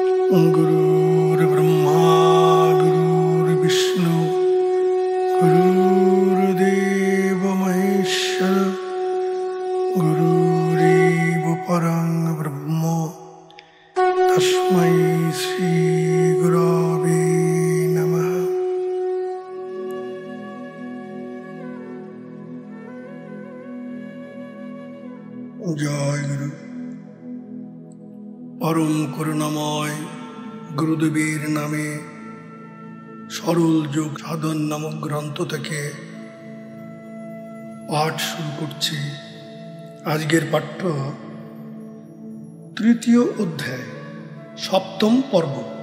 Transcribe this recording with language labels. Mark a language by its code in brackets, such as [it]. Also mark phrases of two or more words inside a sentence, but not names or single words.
[sa] गुरुर्ब्रह्मा गुरुर्विष्णु गुरुर्देव महेश्वर गुरुरेव परं ब्रह्म तस्मै श्री गुरवे नमः। [hi] जय गुरु। [bn] परम করুণাময় গুরুদেবের নামে সরল যোগ সাধন নামক গ্রন্থ থেকে পাঠ শুরু করছি। আজকের পাঠ্য তৃতীয় অধ্যায়, সপ্তম পর্ব।